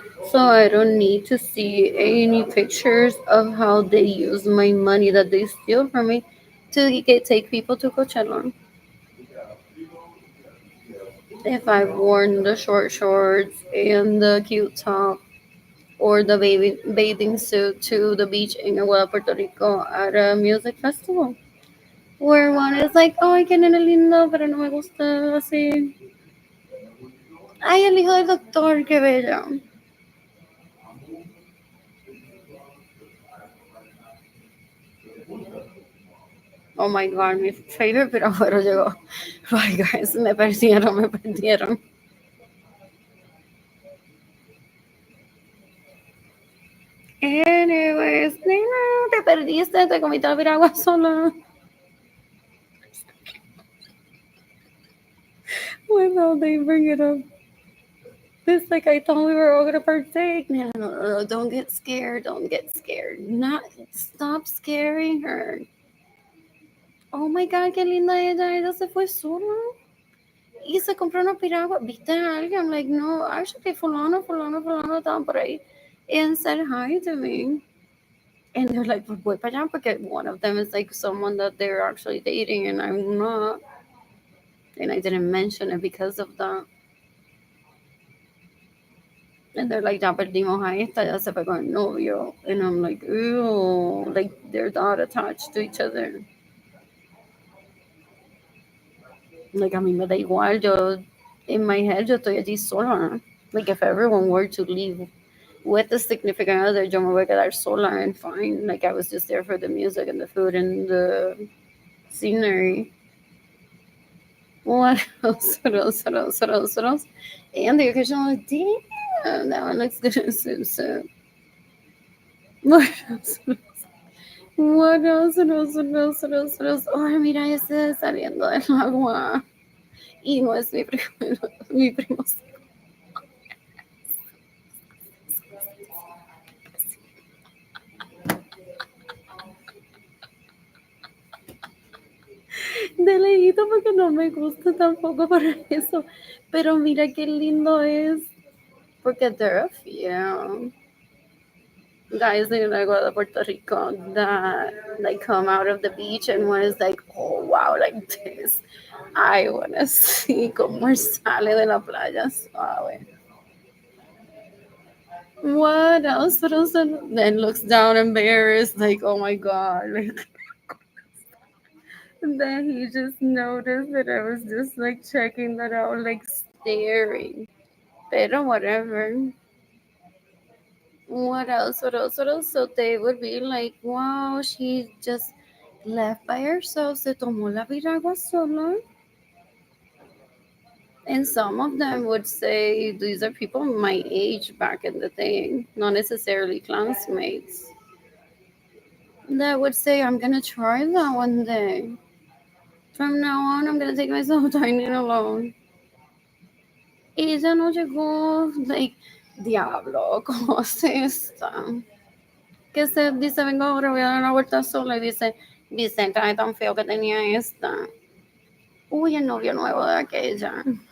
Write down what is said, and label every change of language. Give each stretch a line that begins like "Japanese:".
English: So I don't need to see any pictures of how they use my money that they steal from me to take people to Coachella. If I've worn the short shorts and the cute top or the bathing suit to the beach in Aguada, Puerto Rico at a music festival. Where one is like,
Spanish: ay, qué nene lindo, pero no me gusta así. Ay, el hijo del doctor, qué bello.
English: Oh my god, mi favorite
Spanish: pero llegó.
English: Bye guys,
Spanish: me perdieron, me perdieron. Anyways, nena, te perdiste, te comiste la piragua sola.
English: Without they bring it up. It's like I thought we were all gonna partake. No, no, no, no, don't get scared, don't get scared. Not stop scaring her. Oh my god,
Spanish: qué linda ella, ella se fue sola. y se compró una piragua. ¿Viste a alguien?
English: I'm like, no, actually,
Spanish: fulano, fulano, fulano, estaban por ahí.
English: And said hi to me. And they're like,
Spanish: pues voy para allá porque
English: one of them is like someone that they're actually dating and I'm not. And I didn't mention it because of that. And they're like,
Spanish: ya perdimos a esta, ya se fue con el novio.
English: And I'm like, ew, like they're not attached to each other.
Spanish: Like, a mí me da igual, yo,
English: in my head,
Spanish: yo estoy allí sola.
English: Like, if everyone were to leave with a significant other,
Spanish: yo me voy a quedar sola
English: and fine. Like, I was just there for the music and the food and the scenery. What else? What else? What else? What else? What else? And the occasional, damn, that one looks good in swimsuit. What else? What else? What else? What else? What else? What else?
Spanish: Oh, mira ese saliendo del agua. Y no es mi primo, mi primo. De lejito porque no me gusta tampoco para eso. Pero mira qué lindo es.
English: Porque there are a few guys in agua de Puerto Rico that like come out of the beach and one is like, oh wow, like this. I wanna see
Spanish: cómo sale de la playa suave.
English: What else? What else? Then looks down embarrassed, like, oh my god. And then he just noticed that I was just like checking that out, like staring. Pero whatever. What else? What else? What else? So they would be like, wow, she just left by herself.
Spanish: Se tomó la piragua sola.
English: And some of them would say these are people my age back in the thing, not necessarily classmates. That would say, I'm gonna try that one day. From now on, I'm gonna take myself dining alone.
Spanish: Ella no llegó, like, diablo, ¿cómo se está? Que se dice, vengo ahora, voy a dar una vuelta sola y dice, Vicenta, ay, tan feo que tenía esta. Uy, el novio nuevo de aquella.